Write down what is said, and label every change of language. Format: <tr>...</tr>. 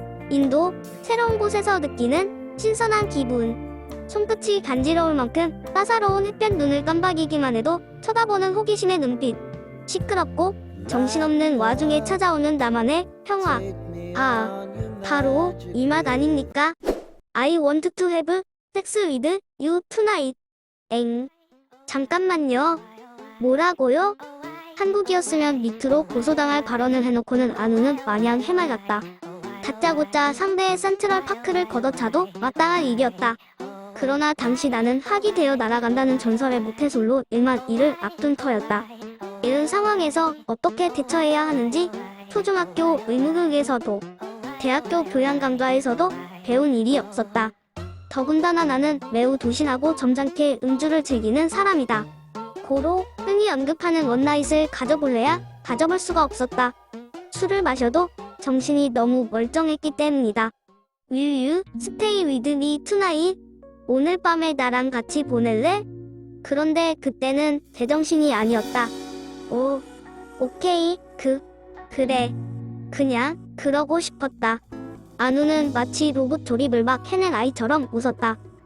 <ko>인도, 새로운 곳에서 느끼는 신선한 기분. 손끝이 간지러울 만큼 따사로운 햇볕 눈을 깜박이기만 해도 쳐다보는 호기심의 눈빛. 시끄럽고 정신없는 와중에 찾아오는 나만의 평화. 아, 바로 이 맛 아닙니까?</ko> <en>I want to have sex with you tonight.</en> <ko>엥. 잠깐만요. 뭐라고요? 한국이었으면 밑으로 고소당할 발언을 해놓고는 아누는 마냥 해맑았다. 다짜고짜 상대의 센트럴파크를 걷어차도 마땅한 일이었다. 그러나 당시 나는 학이 되어 날아간다는 전설의 모태솔로 1만 1을 앞둔 터였다. 이런 상황에서 어떻게 대처해야 하는지 초중학교 의무교육에서도 대학교 교양강좌에서도 배운 일이 없었다. 더군다나 나는 매우 도신하고 점잖게 음주를 즐기는 사람이다. 고로 흔히 언급하는 원나잇을 가져볼래야 가져볼 수가 없었다. 술을 마셔도 정신이 너무 멀쩡했기 때문이다.</ko> <en>Will you stay with me tonight?</en> <ko>오늘 밤에 나랑 같이 보낼래? 그런데 그때는 제정신이 아니었다. 오, 오케이, 그래. 그냥 그러고 싶었다. 안우는 마치 로봇 조립을 막 해낸 아이처럼 웃었다.</ko>